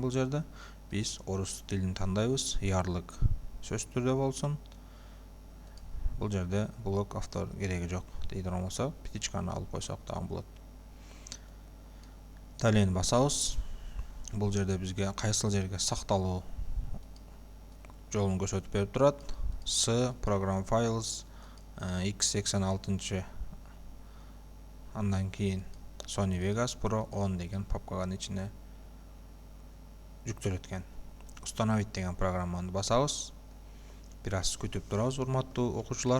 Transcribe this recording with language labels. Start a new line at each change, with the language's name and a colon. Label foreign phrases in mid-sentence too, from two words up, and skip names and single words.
Kyrgyz: Бул жерде биз орус тилин тандайбыз, ярлык сөз түрдө болсун. Бул жерде блок автор кереги жок дейдиган болсо, птичканы алып койсок дагы болот. Далее басабыз. Бул жерде бизге кайсыл жерге сакталуу жолун көрсөтүп берип турат. C program files x86. Андан кийин Sony Vegas Pro 10 деген папканын ичине жүктөлөт экен. Установить деген программаны басабыз. Бир аз күтүп турабыз, урматтуу окуучулар.